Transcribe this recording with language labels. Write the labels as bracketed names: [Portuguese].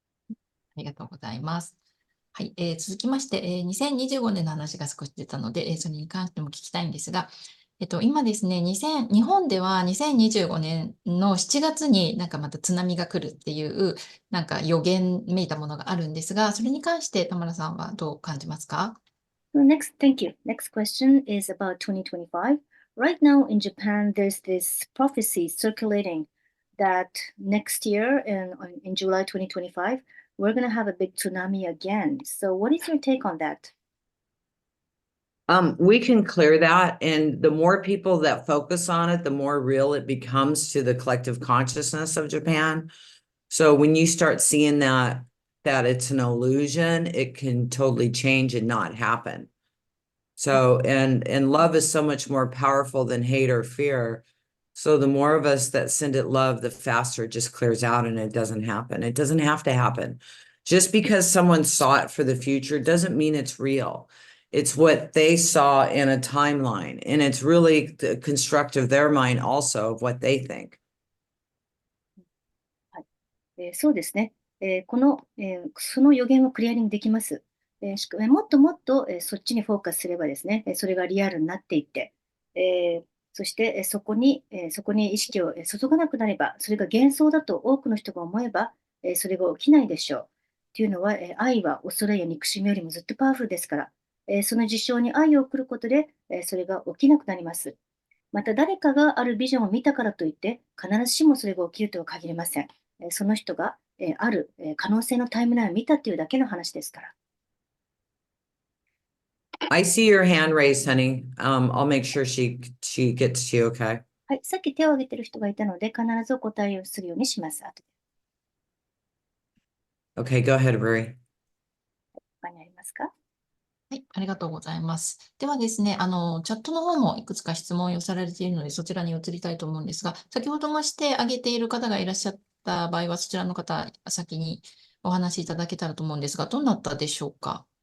[Japanese] ありがとうございます。はい、続きまして、2025年の話が少し出たので、それに関しても聞きたいんですが、今ですね、日本では2025年の7月になんかまた津波が来るっていうなんか予言めいたものがあるんですが、それに関して田村さんはどう感じますか？ [English] Thank you. Next question is about 2025. Right now in Japan, there's this prophecy circulating that next year in July 2025, we're going to have a big tsunami again. So what is your take on that? We can clear that, and the more people that focus on it, the more real it becomes to the collective consciousness of Japan. So when you start seeing that it's an illusion, it can totally change and not happen. So, and love is so much more powerful than hate or fear. So the more of us that send it love, the faster it just clears out and it doesn't happen. It doesn't have to happen. Just because someone saw it for the future doesn't mean it's real. It's what they saw in a timeline, and it's really the construct of their mind also of what they think. [Japanese] そうですね。その予言をクリアリングできます。もっともっと、そっちにフォーカスすればですね、それがリアルになっていって、そして、そこに意識を注がなくなれば、それが幻想だと多くの人が思えば、それが起きないでしょう。というのは、愛は恐れや憎しみよりもずっとパワフルですから、その事象に愛を送ることで、それが起きなくなります。また誰かがあるビジョンを見たからといって、必ずしもそれが起きるとは限りません。その人がある可能性のタイムラインを見たというだけの話ですから。 [English] I see your hand raised, honey. I'll make sure she gets to you, okay? [Japanese] はい、さっき手を挙げてる人がいたので、必ずお答えをするようにします。後で [English] Okay, go ahead, Ruri. [Japanese] 他にありますか？はい、ありがとうございます。ではですね、チャットの方もいくつか質問を寄せられているので、そちらに移りたいと思うんですが、先ほどもして挙げている方がいらっしゃった場合は、そちらの方、先にお話しいただけたらと思うんですが、どなたでしょうか？